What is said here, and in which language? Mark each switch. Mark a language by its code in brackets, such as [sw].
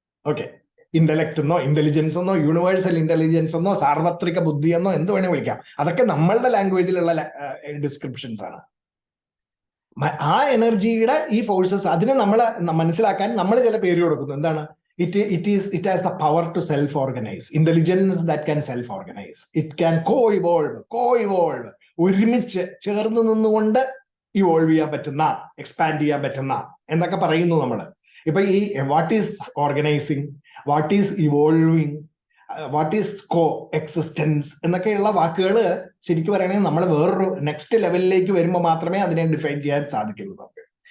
[ml] Okay, intellect എന്നോ intelligence എന്നോ universal intelligence എന്നോ സാർവത്രിക ബുദ്ധി എന്നോ എന്ത് വേണമെങ്കിൽ വിളിക്കാം. അതൊക്കെ നമ്മളുടെ ലാംഗ്വേജിലുള്ള ഡിസ്ക്രിപ്ഷൻസ് ആണ്. ആ എനർജിയുടെ ഈ ഫോഴ്സസ് അതിനെ നമ്മൾ മനസ്സിലാക്കാൻ നമ്മൾ ചില പേര് കൊടുക്കുന്നു. എന്താണ്? [en] It has the power to self-organize. Intelligence that can self-organize. It can co-evolve. [ml] ഒരുമിച്ച് ചേർന്ന് നിന്നുകൊണ്ട് ഇവോൾവ് ചെയ്യാൻ പറ്റുന്ന, എക്സ്പാൻഡ് ചെയ്യാൻ പറ്റുന്ന എന്നൊക്കെ പറയുന്നു നമ്മൾ. ഇപ്പൊ ഈ [en] what is organising, what is evolving, what is co existence [ml] എന്നൊക്കെയുള്ള വാക്കുകൾ ശരിക്കും പറയുകയാണെങ്കിൽ നമ്മൾ വേറൊരു നെക്സ്റ്റ് ലെവലിലേക്ക് വരുമ്പോൾ മാത്രമേ അതിനെ ഡിഫൈൻ ചെയ്യാൻ സാധിക്കുള്ളൂ നമുക്ക്.